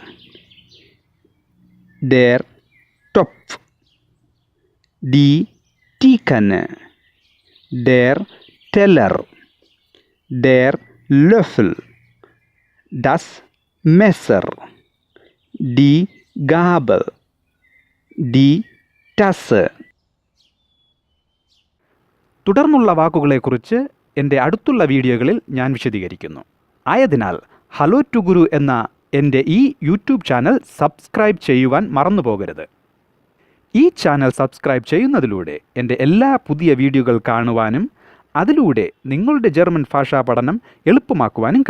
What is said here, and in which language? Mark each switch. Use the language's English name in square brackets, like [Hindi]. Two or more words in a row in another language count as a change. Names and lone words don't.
[German] der Topf, die Teekanne, der Teller, der Löffel, das Messer, die Gabel, die Tasse. [Malayalam] തുടർന്നുള്ള വാക്കുകളെക്കുറിച്ച് എൻ്റെ അടുത്തുള്ള വീഡിയോകളിൽ ഞാൻ വിശദീകരിക്കുന്നു. ആയതിനാൽ ഹലോ ടു ഗുരു എന്ന എൻ്റെ ഈ [English] YouTube channel subscribe [Malayalam] ചെയ്യുവാൻ മറന്നു പോകരുത്. ഈ [English] channel subscribe [Malayalam] ചെയ്യുന്നതിലൂടെ എൻ്റെ എല്ലാ പുതിയ വീഡിയോകൾ കാണുവാനും അതിലൂടെ നിങ്ങളുടെ ജർമ്മൻ ഭാഷാ പഠനം എളുപ്പമാക്കുവാനും കഴിയും.